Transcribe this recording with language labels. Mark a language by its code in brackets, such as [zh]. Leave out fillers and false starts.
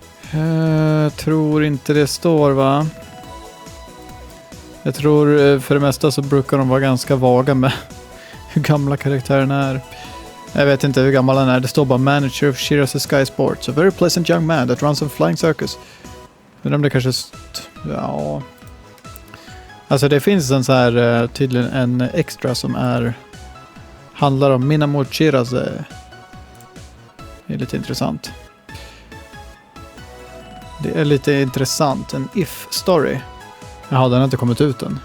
[sv] Jag tror inte det står, va? Jag tror för det mesta så brukar de vara ganska vaga med hur gamla karaktärerna är. Jag vet inte hur gammal han är. Det står bara [en] manager of Shira's Sky Sports. A very pleasant young man that runs a flying circus. [sv] Men om det kanske... Ja... Alltså det finns en så här tydligen en extra som handlar om Minamo Shirase. Det är lite intressant. Det är lite intressant. En if-story. Jaha, den har inte kommit ut än.